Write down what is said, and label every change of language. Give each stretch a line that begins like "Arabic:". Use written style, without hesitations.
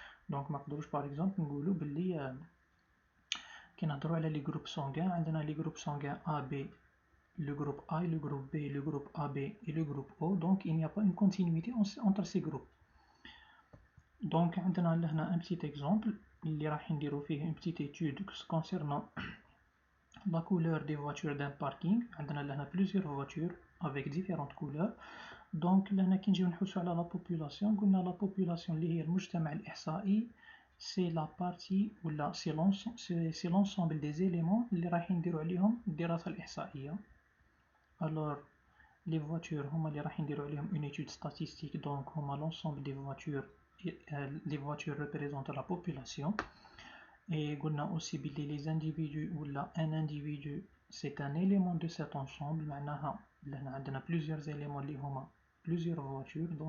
French: Donc,
Arabic: ما نقدروش
French: par exemple
Arabic: نقولوا باللي كي نهضروا على
French: لي جروب سانغان,
Arabic: عندنا
French: لي جروب سانغان A, B, le groupe A, le groupe B, le groupe AB et le groupe O. Donc il n'y a pas une continuité entre ces groupes. Donc
Arabic: عندنا لهنا
French: un petit exemple
Arabic: اللي راح نديرو فيه
French: une petite étude concernant la couleur des voitures d'un parking.
Arabic: عندنا لهنا
French: plusieurs voitures avec différentes couleurs. Donc
Arabic: لهنا كي نجيو نحوسو على
French: la population,
Arabic: قلنا
French: la population
Arabic: اللي هي المجتمع الإحصائي,
French: c'est la partie ou là c'est l'ensemble des éléments
Arabic: اللي راح نديرو عليهم الدراسة الإحصائية.
French: Alors les voitures
Arabic: هما اللي راح نديرو عليهم
French: une étude statistique, donc
Arabic: هما
French: l'ensemble des voitures, les voitures représentent la population. Et
Arabic: قلنا
French: aussi
Arabic: بلي
French: les individus ou là un individu c'est un élément de cet ensemble,
Arabic: معناها لهنا عندنا
French: plusieurs éléments
Arabic: اللي هما
French: plusieurs voitures.